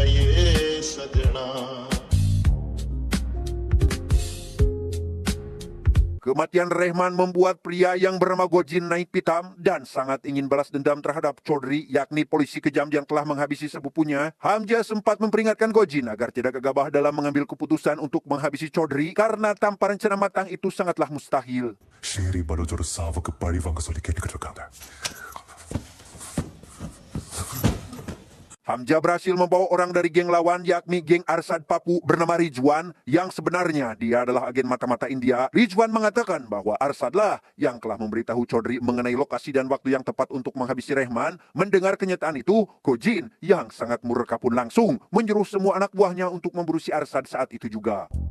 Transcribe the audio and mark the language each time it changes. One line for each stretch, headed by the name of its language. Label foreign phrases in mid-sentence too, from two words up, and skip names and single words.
Indonesian: Kematian Rehman membuat pria yang bernama Gojin naik pitam dan sangat ingin balas dendam terhadap Chaudhry, yakni polisi kejam yang telah menghabisi sepupunya. Hamja sempat memperingatkan Gojin agar tidak gegabah dalam mengambil keputusan untuk menghabisi Chaudhry karena tanpa rencana matang itu sangatlah mustahil.
Tamil: ஷேரி பலோஜோட சாவுக்கு பழி வாங்க சொல்லி கேட்டுக்கிட்டு இருக்காங்க.
Indonesian: Hamja berhasil membawa orang dari geng lawan yakni geng Arsad Papu bernama Rizwan yang sebenarnya dia adalah agen mata-mata India. Rizwan mengatakan bahwa Arsadlah yang telah memberitahu Chaudhry mengenai lokasi dan waktu yang tepat untuk menghabisi Rehman. Mendengar kenyataan itu, Gojin yang sangat murka pun langsung menyuruh semua anak buahnya untuk memburu si Arsad saat itu juga.